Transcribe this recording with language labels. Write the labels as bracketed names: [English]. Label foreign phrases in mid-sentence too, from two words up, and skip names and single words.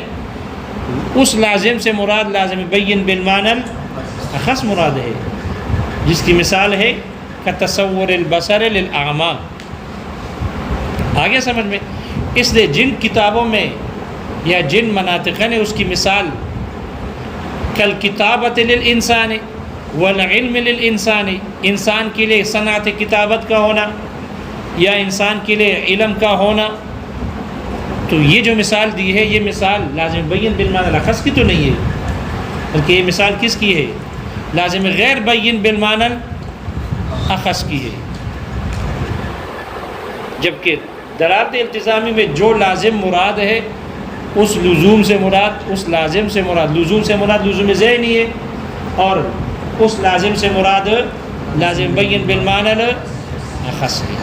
[Urdu] اس لازم سے مراد لازم بین بالمعنی اخص مراد ہے، جس کی مثال ہے [Arabic] کتصور البصر للاعمى. [Urdu] آگے سمجھ میں؟ اس لیے جن کتابوں میں یا جن مناطق نے اس کی مثال [Arabic] کالکتابۃ للانسان والعلم للانسان، [Urdu] انسان کے لیے صنعت کتابت کا ہونا یا انسان کے لیے علم کا ہونا، تو یہ جو مثال دی ہے یہ مثال لازم بین بالمعنی الاخص کی تو نہیں ہے، بلکہ یہ مثال کس کی ہے؟ لازم غیر بین بالمعنی الاخص کی ہے. جبکہ دلالت التزامی میں جو لازم مراد ہے اس لزوم سے مراد، اس لازم سے مراد، لزوم سے مراد لزوم ذہنی ہے، اور اس لازم سے مراد لازم بین بالمعنی الاخص ہے.